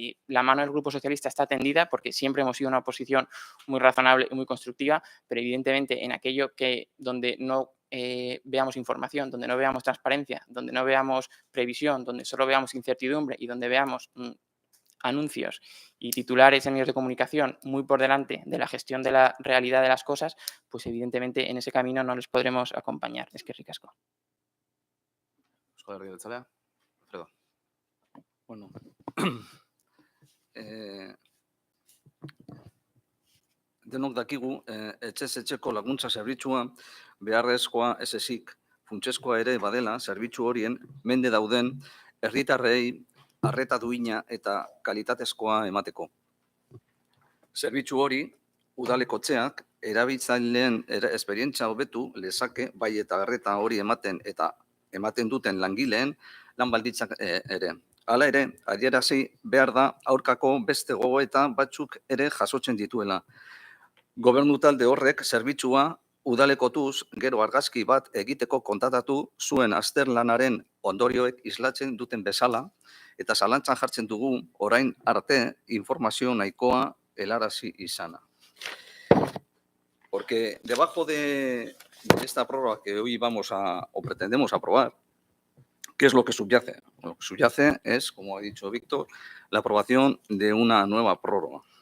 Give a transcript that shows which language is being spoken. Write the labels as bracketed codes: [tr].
[es] La mano del Grupo Socialista está tendida porque siempre hemos sido una oposición muy razonable y muy constructiva, pero evidentemente en aquello donde no veamos información, donde no veamos transparencia, donde no veamos previsión, donde solo veamos incertidumbre y donde veamos anuncios y titulares en medios de comunicación muy por delante de la gestión de la realidad de las cosas, pues evidentemente en ese camino no les podremos acompañar. [eu] Es que ricasco. Eusko Alderdi Jeltzalea, Alfredo. Bueno, denok dakigu, etxez etxeko laguntza zerbitzua beharrezkoa ez ezik, funtsezkoa ere badela zerbitzu horien mende dauden herritarrei arreta duina eta kalitatezkoa emateko. Zerbitzu hori udalekotzeak erabiltzaileen esperientzia hobetu lezake bai eta arreta hori ematen duten langileen lan baldintzak ere. Hala ere, adierazi behar da aurkako beste gogoeta batzuk ere jasotzen dituela. Gobernu talde horrek zerbitzua udalekotuz gero argazki bat egiteko kontatatu zuen azterlanaren ondorioek islatzen duten bezala eta zalantzan jartzen dugu orain arte informazio nahikoa helarazi izana. [es] Porque debajo de esta prórroga que hoy vamos a o pretendemos aprobar, ¿qué es lo que subyace? Lo que subyace es, como ha dicho Víctor, la aprobación de una nueva prórroga.